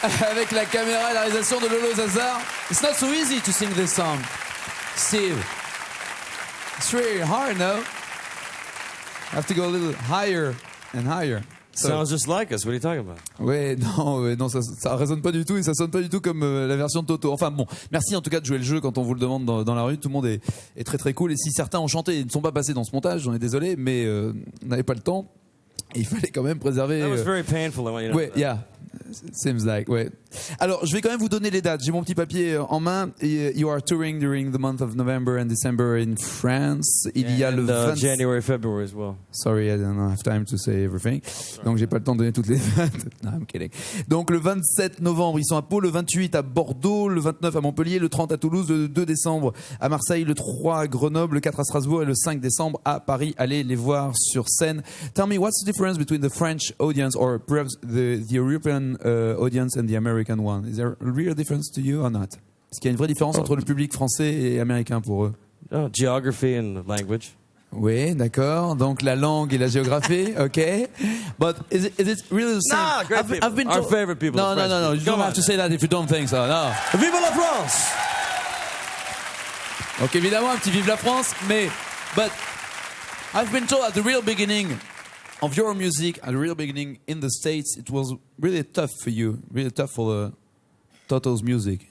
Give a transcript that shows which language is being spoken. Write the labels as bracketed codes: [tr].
[fr] Avec la caméra et la réalisation de Lolo Zazar. [en] It's not so easy to sing this song, Steve. It's really hard, no? I have to go a little higher and higher. So. Sounds just like us. What are you talking about? [fr] Ouais, non, ça résonne pas du tout et ça sonne pas du tout comme la version de Toto. Enfin bon, merci en tout cas de jouer le jeu quand on vous le demande dans la rue. Tout le monde est très très cool. Et si certains ont chanté et ne sont pas passés dans ce montage, j'en ai désolé, mais on n'avait pas le temps. Et il fallait quand même préserver. [en] That was very painful. I want you to know Ouais, yeah. Seems like, ouais. [fr] Alors, je vais quand même vous donner les dates. J'ai mon petit papier en main. [en] You are touring during the month of November and December in France. [fr] Il y a le 20... [en] January, February as well. Sorry, I don't have time to say everything. [fr] Donc, j'ai pas le temps de donner toutes les dates. [en] No, I'm kidding. [fr] Donc, le 27 novembre, ils sont à Pau. Le 28 à Bordeaux. Le 29 à Montpellier. Le 30 à Toulouse. Le 2 décembre à Marseille. Le 3 à Grenoble. Le 4 à Strasbourg. Et le 5 décembre à Paris. Allez les voir sur scène. [en] Tell me, what's the difference between the French audience or perhaps the European audience and the American one? Is there a real difference to you or not? [fr] Est-ce qu'il y a une vraie différence entre le public français et américain pour eux? [en] Oh, geography and language. [fr] Oui, d'accord. Donc la langue et la géographie, okay. [en] But is it really the same? Nah, great people. I've been Our favorite people. No. You don't have to say that if you don't think so. No. [fr] Vive la France! Donc évidemment un petit vive la France, mais [en] but I've been told at the real beginning of your music, at the real beginning in the States, it was really tough for you, really tough for Toto's music.